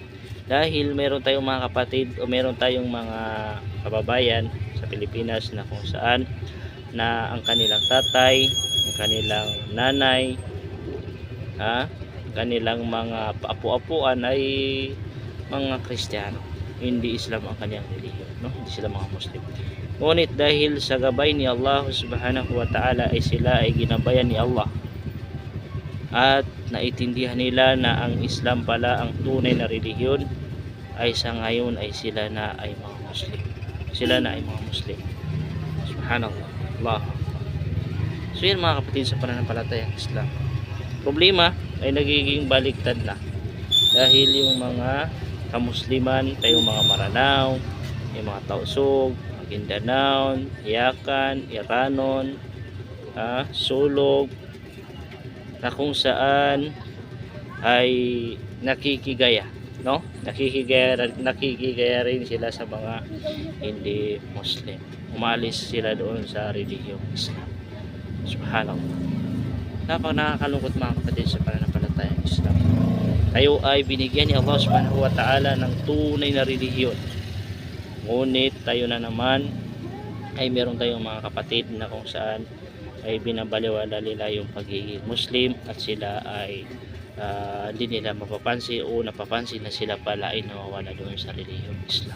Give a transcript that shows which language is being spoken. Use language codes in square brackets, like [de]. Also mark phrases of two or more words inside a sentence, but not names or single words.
[tl] Dahil meron tayong mga kapatid o meron tayong mga kababayan sa Pilipinas na kung saan na ang kanilang tatay, ang kanilang nanay, kanilang mga apu-apuan ay mga Kristiyano, hindi Islam ang kanyang relihiyon, no? Hindi sila mga Muslim. Ngunit dahil sa gabay ni Allah [ar] سبحانه وتعالى [tl] ay sila ay ginabayan ni Allah at naitindihan nila na ang Islam pala ang tunay na relihiyon, ay sa ngayon ay sila na ay mga Muslim. Subhanallah. Allah. So yan mga kapatid sa pananampalatayang Islam. Problema ay nagiging baliktad na dahil yung mga kamusliman, tayong mga Maranao, yung mga Tausug, Maguindanao, Iyakan, Iranon, Sulog, na kung saan ay nakikigaya, no? Nakikigaya rin sila sa mga hindi Muslim. Umalis sila doon sa relihiyong Islam. Subhanallah. Nakakalungkot mga kapatid sa pananampalatayang Islam. Tayo ay binigyan ni Allah [ar] سبحانه وتعالى [tl] ng tunay na relihiyon. Ngunit tayo na naman ay meron tayong mga kapatid na kung saan ay binabaliwala nila yung pagiging Muslim at sila ay hindi nila mapapansin o napapansin na sila pala ay nawawala doon sa relihiyong Islam.